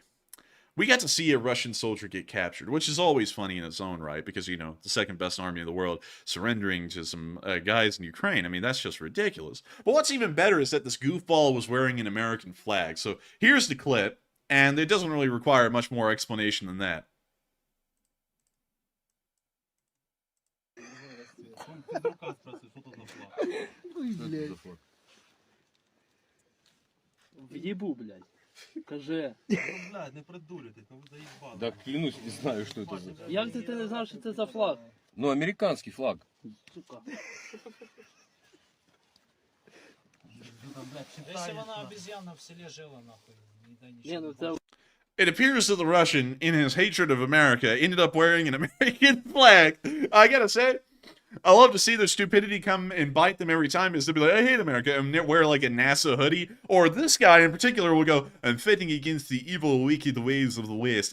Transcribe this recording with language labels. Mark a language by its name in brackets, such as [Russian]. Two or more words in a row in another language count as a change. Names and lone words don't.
[English] We got to see a Russian soldier get captured, which is always funny in its own right, because, you know, the second best army in the world surrendering to some guys in Ukraine. I mean, that's just ridiculous. But what's even better is that this goofball was wearing an American flag. So here's the clip, and it doesn't really require much more explanation than that. [Russian] Въебу, блядь. [Ukrainian] Каже. Блядь, не придурюйтесь, ну ви заїбали. [Russian] Да клянусь, не знаю, что это за... [Ukrainian] Як ти не знав, що це за флаг? [Russian] Ну, американский флаг. Сука. Если бы она обезьяна в селе жила, нахуй. [Ukrainian] Ні, ну це [English] It appears that the Russian, in his hatred of America, ended up wearing an American flag. I gotta say, I love to see their stupidity come and bite them every time. Is to be like, I hate America, and wear like a NASA hoodie. Or this guy in particular will go, I'm fighting against the evil, wicked ways of the West.